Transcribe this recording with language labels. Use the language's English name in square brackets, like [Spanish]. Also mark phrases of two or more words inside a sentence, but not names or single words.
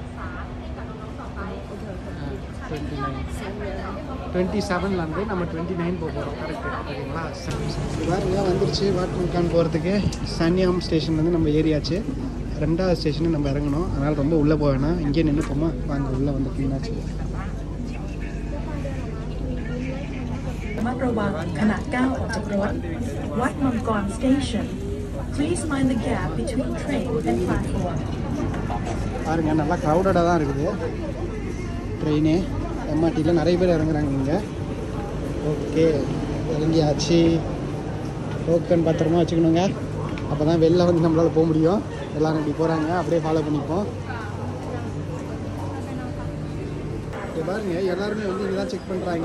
[Tamil] 27லேருந்து நம்ம 29 போக போகிறோம். கரெக்டு, ஓகேங்களா. பாருங்க வந்துருச்சு வாட் மங்கான் போகிறதுக்கு. சன்யாம் ஸ்டேஷன்லேருந்து நம்ம ஏரியாச்சு. 2வது ஸ்டேஷனு நம்ம இறங்கணும். அதனால் ரொம்ப உள்ளே போக வேணாம், இங்கே நின்றுப்போமா. வாங்க உள்ளே வந்து கிளீனாச்சு. [Thai] ระวังขณะก้าวออกจากรถ Wat Mangkon Station. [English] Please mind the gap between train and platform. [Tamil] பாருங்க நல்லா க்ரௌடடாக தான் இருக்குது ட்ரெயினு. MRTயில் நிறைய பேர் இறங்குறாங்க இங்கே. ஓகே, இறங்கியாச்சு. டோக்கன் பத்திரமா வச்சுக்கணுங்க, அப்போ தான் வெளில வந்து நம்மளால் போக முடியும். எல்லோரும் இப்படி போகிறாங்க, அப்படியே ஃபாலோ பண்ணிப்போம். இப்போ பாருங்க எல்லாருமே வந்து இங்கே தான் செக் பண்ணுறாங்க.